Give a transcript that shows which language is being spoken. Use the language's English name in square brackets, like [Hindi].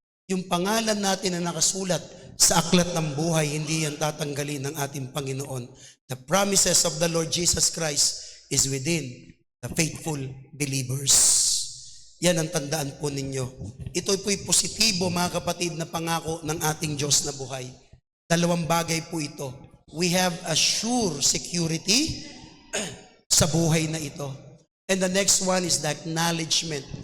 [Filipino] Yung pangalan natin na nakasulat sa aklat ng buhay, hindi yan tatanggalin ng ating Panginoon. [English] The promises of the Lord Jesus Christ is within the faithful believers. [Filipino] Yan ang tandaan po ninyo. Ito po'y positibo, mga kapatid, na pangako ng ating Diyos na buhay. Dalawang bagay po ito. [English] We have a sure security [Filipino] sa buhay na ito. [English] And the next one is the acknowledgement.